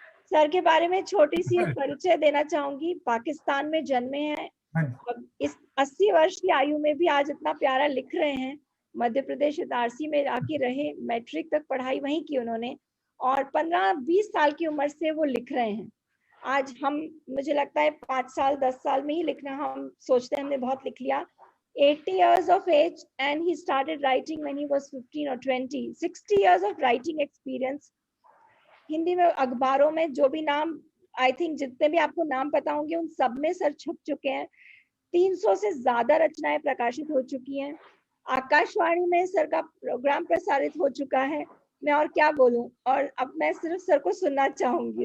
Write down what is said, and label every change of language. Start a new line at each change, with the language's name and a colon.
Hindi: Sir के बारे में छोटी सी एक परिचय देना चाहूंगी। पाकिस्तान में जन्मे हैं, अब इस 80 वर्ष की आयु में भी आज इतना प्यारा लिख रहे हैं। मध्य प्रदेश इटारसी में आके रहे, मैट्रिक तक पढ़ाई वहीं की उन्होंने, और 15-20 साल की उम्र से वो लिख रहे हैं। आज हम, मुझे लगता है 5 साल 10 साल में ही लिखना, हम सोचते हैं हमने बहुत लिख लिया।
English: 80 years of age and he started writing when he was 15 or 20. 60 years of writing experience.
Hindi: Hindi में अखबारों में जो भी नाम,
English: I think
Hindi: जितने भी आपको नाम पता होंगे उन सब में सर छुप चुके हैं। 300 से ज्यादा रचनाएं प्रकाशित हो चुकी हैं। आकाशवाणी में सर का प्रोग्राम प्रसारित हो चुका है। मैं और क्या बोलूं, और अब मैं सिर्फ सर को सुनना चाहूंगी।